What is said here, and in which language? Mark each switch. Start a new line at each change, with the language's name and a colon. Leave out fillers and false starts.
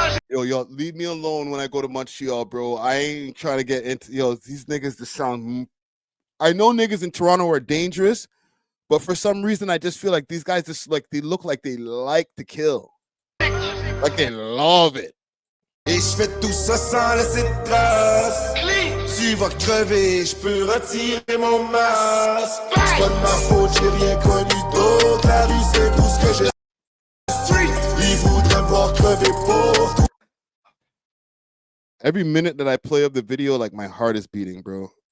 English: Yo, leave me alone when I go to Montreal, bro. I ain't trying to get into, these niggas just sound, I know niggas in Toronto are dangerous, but for some reason I just feel like these guys just like, they look like they like to kill. Like they love it.
French: Et je fais tout ça sans laisser de trace. Tu vas crever, je peux retirer mon masque. C'est pas de ma faute, j'ai rien connu d'autre. La rue, c'est tout ce que j'ai. Ils voudraient me voir crever pauvre.
English: Every minute that I play of the video, like, my heart is beating, bro.